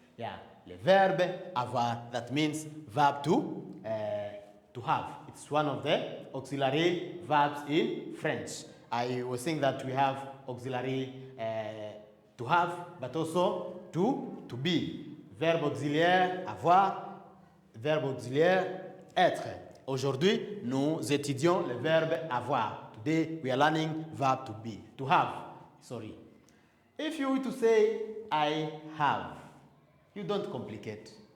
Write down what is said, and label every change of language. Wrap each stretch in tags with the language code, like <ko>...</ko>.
<en>Yeah,</en> <fr>le verbe avoir,</fr> <en>that means verb to have. It's one of the auxiliary verbs in French. I was saying that we have auxiliary to have, but also to be.</en> <fr>Verbe auxiliaire avoir, verbe auxiliaire être. Aujourd'hui, nous étudions le verbe avoir.</fr> <en>Today, we are learning verb to be, to have. Sorry. If you were to say, I have, you don't complicate.</en>